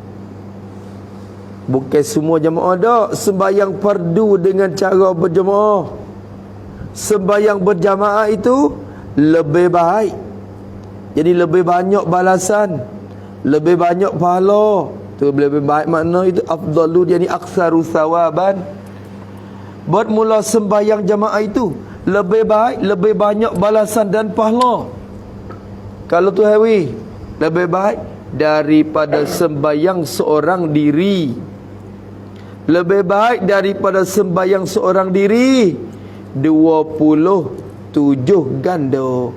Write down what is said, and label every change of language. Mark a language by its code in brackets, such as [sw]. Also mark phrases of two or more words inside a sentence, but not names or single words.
[ms] Bukan semua jamaah dah. Sembahyang fardu dengan cara berjamaah. Sembahyang berjamaah itu lebih baik. Jadi lebih banyak balasan, lebih banyak pahala. Tu lebih baik makna itu afdalu, jadi [ar] أكثر ثوابا. [ms] Buat mula sembahyang jamaah itu lebih baik, lebih banyak balasan dan pahala. Kalau tu hawi, lebih baik daripada sembahyang seorang diri. Lebih baik daripada sembahyang seorang diri 27 ganda.